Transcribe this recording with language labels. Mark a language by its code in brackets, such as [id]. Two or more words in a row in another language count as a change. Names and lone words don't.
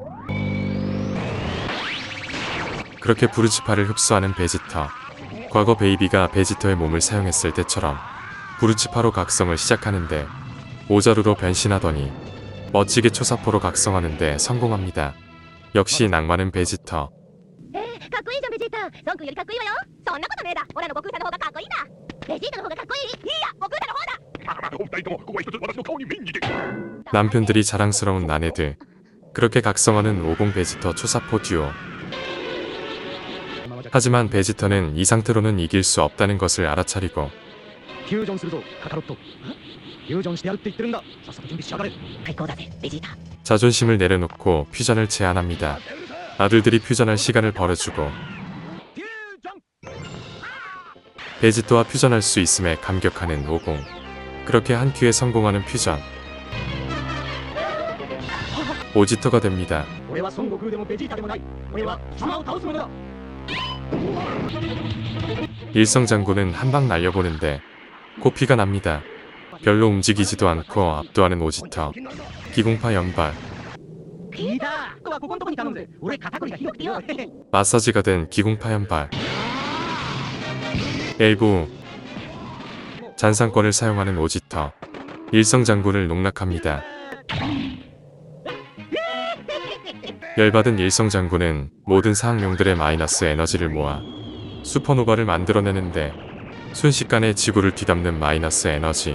[ko] 그렇게 부르치파를 흡수하는 베지터. 과거 베이비가 베지터의 몸을 사용했을 때처럼 부르치파로 각성을 시작하는데 오자루로 변신하더니 멋지게 초사포로 각성하는데 성공합니다. 역시 낭만은 베지터. [ja] かっこいいじゃんベジータ孫君よりかっこいいわよそんなことねえだオラの悟空さんの方がかっこいいんだベジータの方がかっこいいいや悟空さんの方だお二人ともここは一つ私の顔に目に似て [ko] 남편들이 자랑스러운 아내들. 그렇게 각성하는 오공 베지터 초사포 듀오. 하지만 베지터는 이 상태로는 이길 수 없다는 것을 알아차리고 [ja] フュージョンするぞカカロット。フュージョンしてやるって言ってるんだ。さっさと準備しやがれ。最高だぜベジータ [ko] 자존심을 내려놓고 퓨전을 제안합니다. 아들들이 퓨전할 시간을 벌어주고 베지터와 퓨전할 수 있음에 감격하는 오공. 그렇게 한 큐에 성공하는 퓨전. 오지터가 됩니다. [ja] 俺は孫悟空でもベジータでもない。俺は貴様を倒す者だ。 [ko] 일성장군은 한 방 날려보는데 코피가 납니다. 별로 움직이지도 않고 압도하는 오지터. 기공파 연발. [ja] 聞いた。ここのとこに頼むぜ。俺肩こりがひどくてよ。 [ko] 마사지가 된 기공파 연발. 일부 잔상권을 사용하는 오지터. 일성장군을 농락합니다. 열받은 일성장군은 모든 사학용들의 마이너스 에너지를 모아 슈퍼노바를 만들어내는데 순식간에 지구를 뒤덮는 마이너스 에너지.